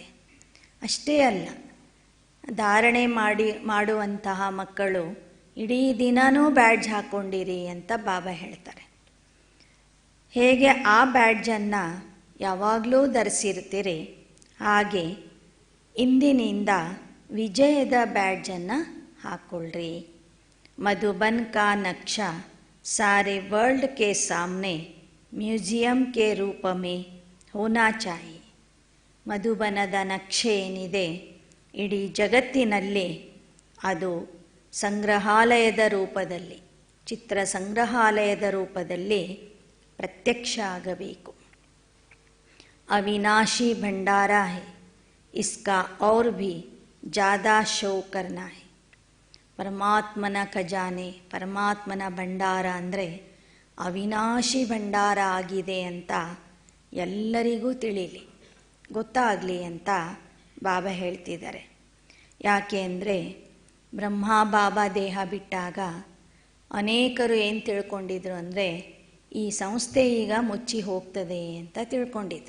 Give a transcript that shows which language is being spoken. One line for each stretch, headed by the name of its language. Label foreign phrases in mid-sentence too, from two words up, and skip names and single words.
Kannada: ಅಷ್ಟೇ ಅಲ್ಲ, ಧಾರಣೆ ಮಾಡುವಂತಹ ಮಕ್ಕಳು ಇಡೀ ದಿನವೂ ಬ್ಯಾಡ್ಜ್ ಹಾಕ್ಕೊಂಡಿರಿ ಅಂತ ಬಾಬಾ ಹೇಳ್ತಾರೆ. ಹೇಗೆ ಆ ಬ್ಯಾಡ್ಜನ್ನು ಯಾವಾಗಲೂ ಧರಿಸಿರ್ತೀರಿ, ಹಾಗೆ ಇಂದಿನಿಂದ ವಿಜಯದ ಬ್ಯಾಡ್ಜನ್ನು ಹಾಕ್ಕೊಳ್ರಿ.
Hindi: मधुबन का नक्शा सारे वर्ल्ड के सामने म्यूजियम के रूप में होना चाहिए.
Kannada: ಮಧುಬನದ ನಕ್ಷೆ ಏನಿದೆ ಇಡೀ ಜಗತ್ತಿನಲ್ಲಿ ಅದು ಸಂಗ್ರಹಾಲಯದ ರೂಪದಲ್ಲಿ, ಚಿತ್ರ ಸಂಗ್ರಹಾಲಯದ ರೂಪದಲ್ಲಿ ಪ್ರತ್ಯಕ್ಷ ಆಗಬೇಕು.
Hindi: अविनाशी भंडार है, इसका और भी ज़्यादा शो करना है.
Kannada: ಪರಮಾತ್ಮನ ಖಜಾನೆ, ಪರಮಾತ್ಮನ ಭಂಡಾರ ಅಂದರೆ ಅವಿನಾಶಿ ಭಂಡಾರ ಆಗಿದೆ ಅಂತ ಎಲ್ಲರಿಗೂ ತಿಳಿಲಿ, ಗೊತ್ತಾಗಲಿ ಅಂತ ಬಾಬಾ ಹೇಳ್ತಿದ್ದಾರೆ. ಯಾಕೆ ಅಂದರೆ ಬ್ರಹ್ಮ ಬಾಬಾ ದೇಹ ಬಿಟ್ಟಾಗ ಅನೇಕರು ಏನು ತಿಳ್ಕೊಂಡಿದ್ರು ಅಂದರೆ ಈ ಸಂಸ್ಥೆ ಈಗ ಮುಚ್ಚಿ ಹೋಗ್ತದೆ ಅಂತ ತಿಳ್ಕೊಂಡಿದ್ರು.